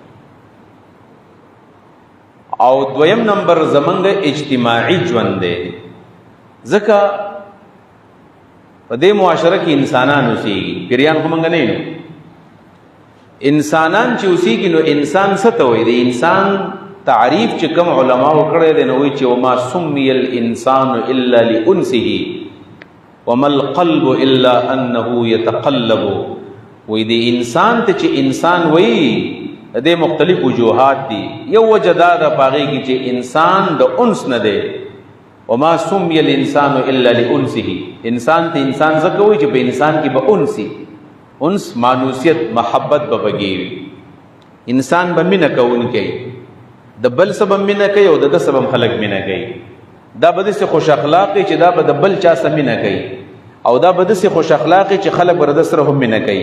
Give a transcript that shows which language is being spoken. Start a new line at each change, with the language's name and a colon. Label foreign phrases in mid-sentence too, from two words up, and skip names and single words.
Pashto: او دویم نمبر زمونږ اجتماعي ژوند دی ځکه په دې معاشره کې انسانان اوسېږي پیریان خو موږ نه یو انسانان چې اوسېږي نو انسان څه ته وایي د انسان تعریف چې کوم علماو کړی دی نو وایي چې
Arabic: وما سمي الانسان الا لانسه وما القلب الا انه يتقلب
Pashto: وایي د انسان ته چې انسان وایي د دې مختلف وجوهات دي. یو وجه دا ده په هغې کې چې انسان د انس نه دی،
Arabic: وما سمي الانسان الا لانسه.
Pashto: انسان ته انسان ځکه وایي چې په انسان کې به انسي، انس مانوسیت محبت به پکې وي. انسان به مینه کوونکی، د بل څه به مینه کوي او د ده څه به خلک مینه کوي. دا به داسې خوش اخلاقي چې دا به د بل چا سره مینه کوي، او دا به داسې خوش اخلاقي چې خلک به د ده سره هم مینه کوي.